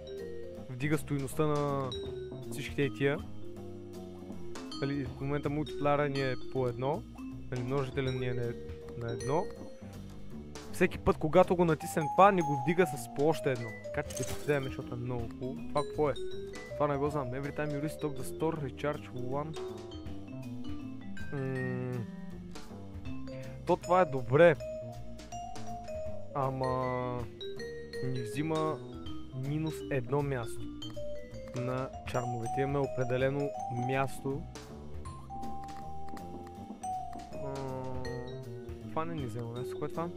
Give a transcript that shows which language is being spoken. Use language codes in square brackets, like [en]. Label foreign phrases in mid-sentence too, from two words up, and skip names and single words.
[bg] Вдига стойността на всичките и тия. В момента мултиплеера ни е по 1. Множителя ни е на 1. Всеки път, когато го натиснем това, ни го вдига с по още 1. Така че ще вземем, защото е много хубаво. Това какво е? Това не го знам. [en] Every time you restock the store, recharge 1. [bg] То това е добре. Ама... ни взима минус 1 място на чармовете. Имаме определено място. Това не ни взема място. Кое е това?